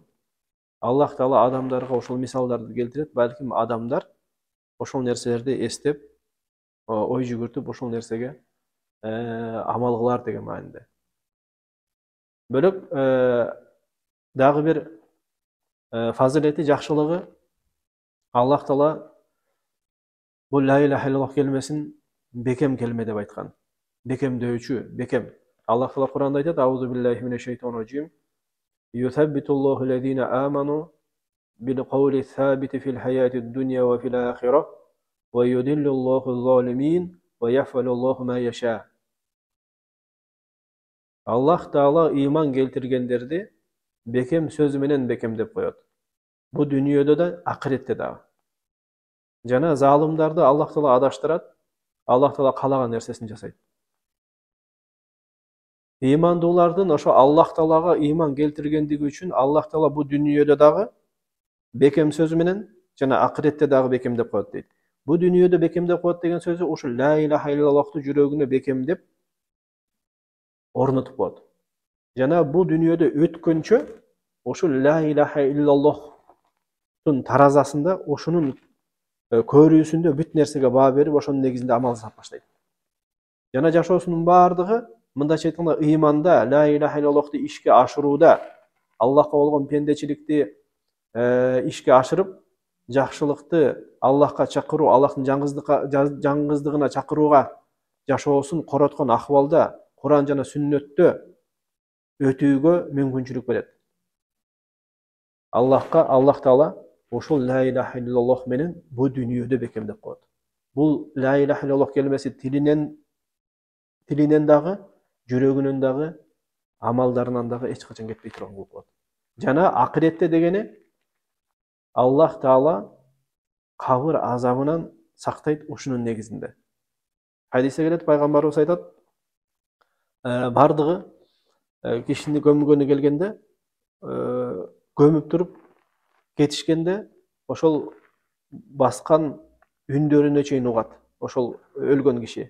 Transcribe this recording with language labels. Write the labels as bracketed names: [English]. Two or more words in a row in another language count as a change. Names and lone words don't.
[Kyrgyz] Аллах Таала адамдарға ошол мисалдарды келтирет, балким адамдар ошол нерселерди эстеп, ой жүгүртүп ошол нерсеге амал кылар деген маанинде. Бөлөк дагы бир фазилети, жакшылыгы, Аллах Таала бул [Arabic] لا إله إلا الله [Kyrgyz] келмесин бекем келме деп айткан. Бекемдөөчү, бекем. Аллах Таала Кур'анда айтат: [Arabic] "أعوذ بالله من الشيطان الرجيم. يثبت الله الذين آمنوا بالقول الثابت في الحياة الدنيا وفي الآخرة ويضل الله الظالمين ويفعل الله ما يشاء". [Kyrgyz] Аллах Таала ыйман келтиргендерди бекем сөзү менен бекемдеп коет. Бу дүйнөдө да, акыретте дагы. Жана залымдарды Аллах Таала адаштырат, Аллах Таала каалаган нерсесин жасайт. Ыймандуулардын ошо Аллах Таалага ыйман келтиргендиги үчүн Аллах Таала бу дүйнөдө дагы бекем сөзү менен жана акыретте дагы бекемдеп коет дейт. Бу дүйнөдө бекемдеп коет деген сөзү ушул [Arabic] لا إله إلا الله [Kyrgyz] жүрөгүнө бекемдеп орнотуп коет. Жана бу дүйнөдө өткөнчө ушул [Arabic] لا إله إلا الله [Kyrgyz] таразасында ошонун көрүүсүндө бүт нерсеге баа берип, ошонун негизинде амал жасап баштайт. Жана жашоосунун баардыгы, мындайча айтканда, ыйманда, [Arabic] لا إله إلا الله [Kyrgyz] ишке ашырууда, Аллахка болгон пендечиликти ишке ашырып, жакшылыкты Аллахка чакыруу, Аллахтын жаңгыздыгына чакырууга жашоосун короткон акыбалда Кур'ан жана сүннөттө өтүүгө мүмкүнчүлүк берет. Аллах Таала ошол [Arabic] لا إله إلا الله [Kyrgyz] менен бу дүйнөдө бекемдеп коет. Бул [Arabic] لا إله إلا الله [Kyrgyz] келмеси тилинен дагы, жүрөгүнөн дагы, амалдарынан дагы эч качан кетпей турган кылып коет. Жана акыретте дегени Аллах Таала кабыр азабынан сактайт ушунун негизинде. Хадисте келет, пайгамбарыбыз айтат: бардыгы кишини көмгөнү келгенде, көмүп туруп кетишкенде ошол баскан үндөрүнө чейин угат ошол өлгөн киши.